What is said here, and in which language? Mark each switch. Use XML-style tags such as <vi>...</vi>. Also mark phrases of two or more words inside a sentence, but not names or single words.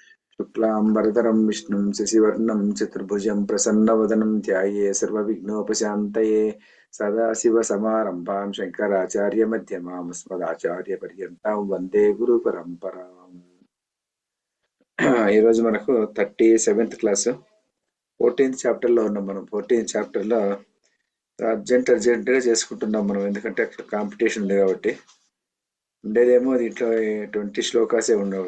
<sa>शुक्लांबरधरं विष्णुं शशिवर्णं चतुर्भुजं प्रसन्नवदनं ध्याये सर्वविघ्नोपशान्तये सदाशिवसमारम्भां शङ्कराचार्यमध्यमाम् अस्मदाचार्यपर्यन्तां वन्दे गुरुपरम्पराम्।</sa> <te>ఈరోజు మనకు 37th క్లాస్ 14th చాప్టర్ లో ఉన్నాం. మనం 14th చాప్టర్ లో అర్జెంట్ గా చేసుకుంటున్నాం మనం, ఎందుకంటే అక్కడ కాంపిటీషన్ ఉంది కాబట్టి. ఉండేదేమో దీంట్లో 20 శ్లోకాసే ఉండవు.</te>